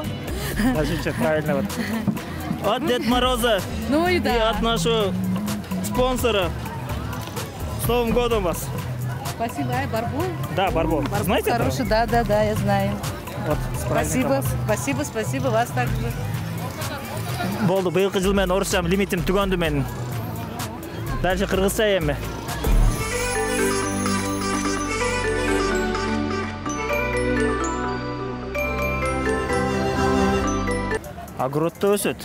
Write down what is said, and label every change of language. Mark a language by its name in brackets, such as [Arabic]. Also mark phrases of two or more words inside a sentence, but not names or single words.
[Russian] Скажите правильно. Вот. От Дед Мороза Ну и да. и от нашего спонсора. С Новым годом вас! Спасибо, Барбол. Да, Барбол. Знаете хороший, да, я знаю. Вот, Спасибо, вас также. [Kyrgyz] Болду, быйылкы жыл менен орусчам лимитим түгөндү менин. Дальше кыргызча эми. Огородто өсөт.